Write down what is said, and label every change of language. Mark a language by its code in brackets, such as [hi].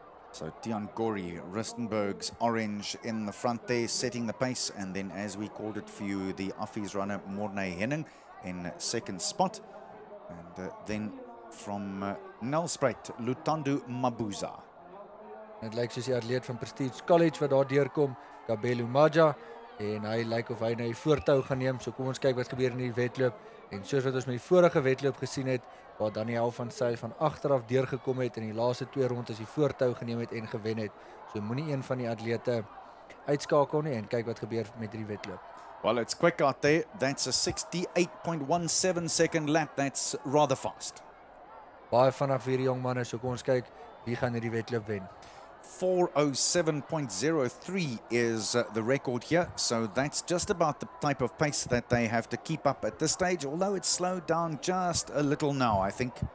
[en] So Tian Gorrie, Rustenburg's orange in the front there, setting the pace, and then as we called it for you, the Affies runner Mornay Henning in second spot, and then from Nelspruit, Lutando Mabuza. [af] Dit lyk soos die atleet van Prestige College wat daar deurkom, Kabelo Maja, en hy lyk of hy nou die voortou gaan neem. So kom ons kyk wat gebeur in die wedloop. En soos wat ons met die vorige wedloop gesien het, waar Daniel van Sail van agteraf deurgekom het en die laaste 2 rondes die voortou geneem het en gewen het. So moenie een van die atlete uitskakel nie en kyk wat gebeur met hierdie wedloop. [en] Well, it's quick out there. That's a 68.17 second lap. That's rather fast. [af] Baie vinnig vir hierdie jong manne. So kom ons kyk wie gaan hierdie wedloop wen. [en] 4:07.03 is the record here, so that's just about the type of pace that they have to keep up at this stage, although it's slowed down just a little now, I think.